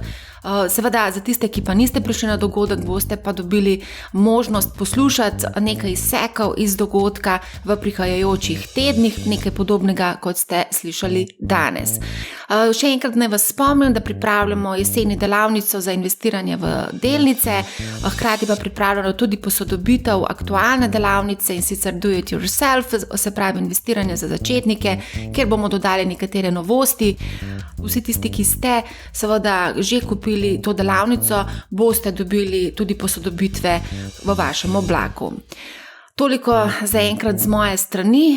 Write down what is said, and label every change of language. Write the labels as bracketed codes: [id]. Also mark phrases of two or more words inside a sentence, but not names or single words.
[sl] Seveda, za tiste, ki pa niste prišli na dogodek, boste pa dobili možnost poslušati nekaj izsekov iz dogodka v prihajajočih tednih, nekaj podobnega, kot ste slišali danes. Še enkrat naj vas spomnim, da pripravljamo jeseni delavnico za investiranje v delnice, hkrati pa pripravljamo tudi posodobitev aktualne delavnice in sicer [en] do it yourself, [sl] se pravi investiranje za začetnike, kjer bomo dodali nekatere novosti. Vsi tisti, ki ste seveda že kupili to delavnico, boste dobili tudi posodobitve v vašem oblaku. Toliko za enkrat z moje strani.